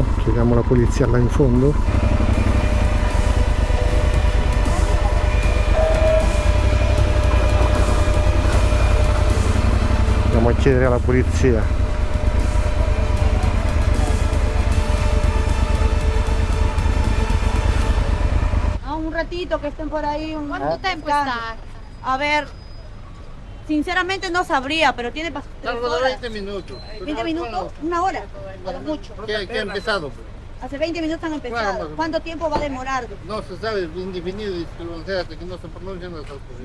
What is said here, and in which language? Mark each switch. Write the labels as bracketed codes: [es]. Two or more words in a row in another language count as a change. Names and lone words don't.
[it] Chiediamo alla polizia là in fondo? Andiamo a chiedere alla polizia. [es] Un ratito que estén por ahí. [it] Quanto tempo sta? [es] A ver, sinceramente no sabría, pero tiene Algo de 20 minutos. 20 minutos, una hora, a lo mucho. ¿Qué ha empezado? Hace 20 minutos han empezado. Bueno, ¿Cuánto tiempo va a demorar? No se sabe, indefinido, hasta que no se pronuncian las autoridades.